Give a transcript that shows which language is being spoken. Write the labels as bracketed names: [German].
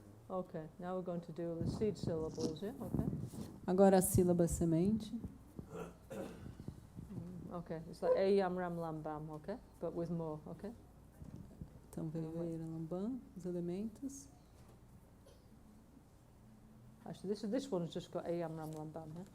[English] Okay, now we're going to do the seed syllables, yeah? Okay. [Portuguese] Agora a sílaba semente. [English] Okay, it's like A Yam Ram Lam Bam, okay? But with more, okay? [Portuguese] Então, Veio Lambam, os elementos. [English] Actually, this one's just got A Yam Ram Lam Bam, yeah?